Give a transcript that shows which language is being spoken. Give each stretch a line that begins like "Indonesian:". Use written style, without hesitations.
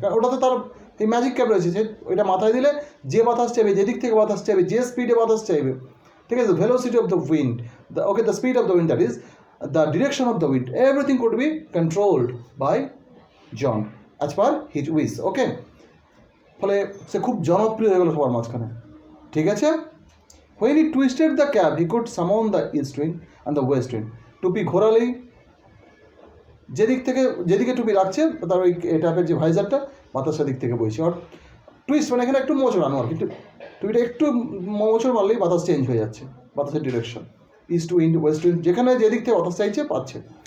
Bangla: ওটা তো তার এই ম্যাজিক ক্যাপ রয়েছে, যে ওইটা মাথায় দিলে যে বাতাস চাইবে, যেদিক থেকে বাতাস চাইবে, যে স্পিডে বাতাস চাইবে, ঠিক আছে,
English: Velocity of the wind, the speed of the wind, that is the direction of the wind, everything could be controlled by John as per his wish, okay.
Bangla: ফলে সে খুব জনপ্রিয় হয়ে গেল সবার মাঝখানে, ঠিক আছে।
English: When he twisted the cap, he could summon the east wind and the west wind.
Bangla: টুপি ঘোরালেই যেদিকে টুপি রাখছে তার ওই টাইপের যে ভাইজারটা বাতাস সেদিক থেকে বইছে, টুইস্ট মানে এখানে একটু মোচড় আনো আর কি, টুপিটা একটু মোচড় মারলেই বাতাস চেঞ্জ হয়ে যাচ্ছে, বাতাসের direction, east wind West wind, যেখানে যেদিক থেকে বাতাস চাইছে পাচ্ছে।